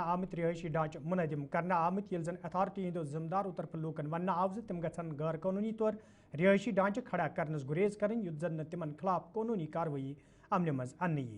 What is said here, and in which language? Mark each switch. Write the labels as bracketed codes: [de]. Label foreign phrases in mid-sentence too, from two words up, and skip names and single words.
[ks] आमत रिहायशी ढांचे मुनदिम करना आमत ये जन अथॉरिटी हंदो जिम्मेदारों तरफ लूकन वन आव तिम गन गैर कानूनी तौर रिहायशी ढांचे खड़ा करनस गुरेज करें युद्ध जन तिमन खिलाफ कानूनी कार्रवाई अमल मज अन्न यी।